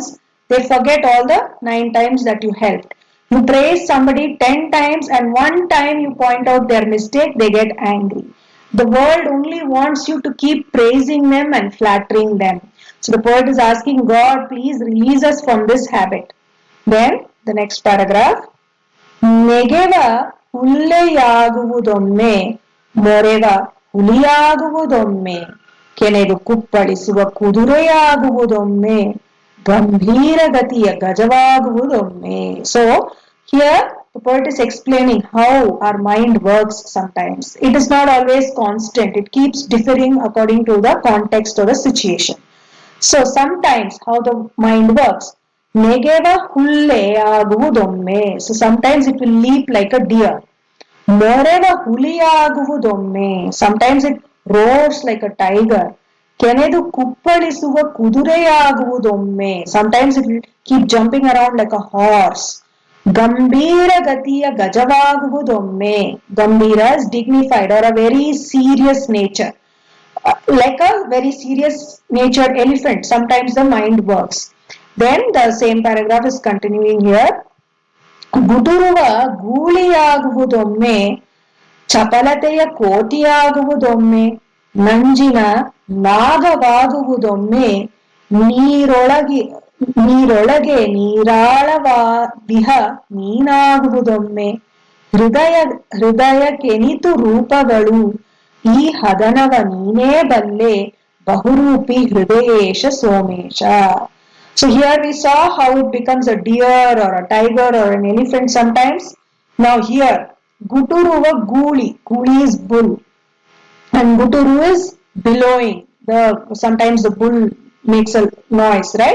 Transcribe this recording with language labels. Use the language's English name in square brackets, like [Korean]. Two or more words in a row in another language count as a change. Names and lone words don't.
[English] They forget all the 9 times that you helped. You praise somebody 10 times and one time you point out their mistake, they get angry. The world only wants you to keep praising them and flattering them. So the poet is asking God, please release us from this habit. Then the next paragraph. [Kannada] ನೆಗೆವ ಹುಲ್ಲೆಯಾಗುವುದೊಮ್ಮೆ ಮೊರೆವ ಹುಲಿಯಾಗುವುದೊಮ್ಮೆ ಕೆನೆದು ಕುಪ್ಪಳಿಸುವ ಕುದುರೆಯಾಗುವುದೊಮ್ಮೆ ಗಂಭೀರ ಗತಿಯ ಗಜವಾಗುವುದೊಮ್ಮೆ. [English] So here the poet is explaining how our mind works sometimes. It is not always constant. It keeps differing according to the context or the situation. So sometimes how the mind works. [Kannada] ನೆಗೆವ ಹುಲ್ಲೆ ಆಗುವುದೊಮ್ಮೆ. [English] So sometimes it will leap like a deer. [Kannada] ಮೊರೆವ ಹುಲಿಯಾಗುವುದೊಮ್ಮೆ. [English] Sometimes it roars like a tiger. [Kannada] ಕೆನೆದು ಕುಪ್ಪಳಿಸುವ ಕುದುರೆಯಾಗುವುದೊಮ್ಮೆ. [English] Sometimes it will keep jumping around like a horse. [Kannada] ಗಂಭೀರ ಗತಿಯ ಗಜವಾಗುವುದೊಮ್ಮೆ. [English] Gambhira is dignified or a very serious nature. Like a very serious natured elephant, sometimes the mind works. Then the same paragraph is continuing here. [Kannada] ಗುಡುರುವ ಗೂಳಿಯಾಗುವುದೊಮ್ಮೆ ಚಪಲತೆಯ ಕೋತಿಯಾಗುವುದೊಮ್ಮೆ, ನಂಜಿನ ನಾಗವಾಗುವುದೊಮ್ಮೆ, ನೀರೊಳಗೆ ನೀರೊಳಗೆ ನೀರಾಳವಾದಿಹ ನೀನಾಗುವುದೊಮ್ಮೆ, ಹೃದಯಕ್ಕೆನಿತು ರೂಪಗಳು ಈ ಹದನವ ನೀನೇ ಬಲ್ಲೆ, ಬಹುರೂಪಿ ಹೃದಯೇಶ ಸೋಮೇಶ. [English] So here we saw how it becomes a deer or a tiger or an elephant sometimes. Now here, [Kannada] ಗುಡುರುವ ಗೂಳಿ. [English] Guli is bull. And Guturu is bellowing. Sometimes the bull makes a noise, right?